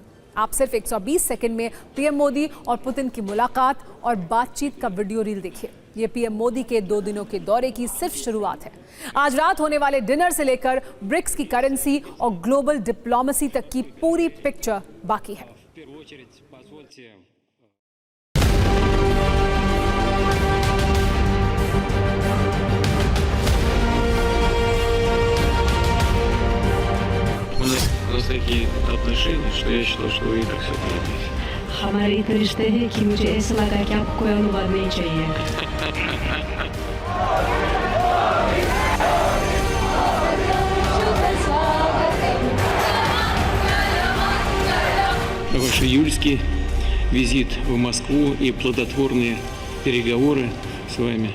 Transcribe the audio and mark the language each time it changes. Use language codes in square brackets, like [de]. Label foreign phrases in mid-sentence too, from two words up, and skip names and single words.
[hi] आप सिर्फ 120 सेकंड में पीएम मोदी और पुतिन की मुलाकात और बातचीत का वीडियो रील देखिए। ये पीएम मोदी के 2 दिनों के दौरे की सिर्फ शुरुआत है। आज रात होने वाले डिनर से लेकर ब्रिक्स की करेंसी और ग्लोबल डिप्लोमेसी तक की पूरी पिक्चर बाकी है। [ru] У нас такие отношения, что я считал, что вы и так все понимаете. [hi] हमारे इतने रिश्ते हैं कि मुझे ऐसा लगा कि आपको कोई अनुवाद नहीं चाहिए। [ru] Ваш июльский визит в Москву и плодотворные переговоры с вами.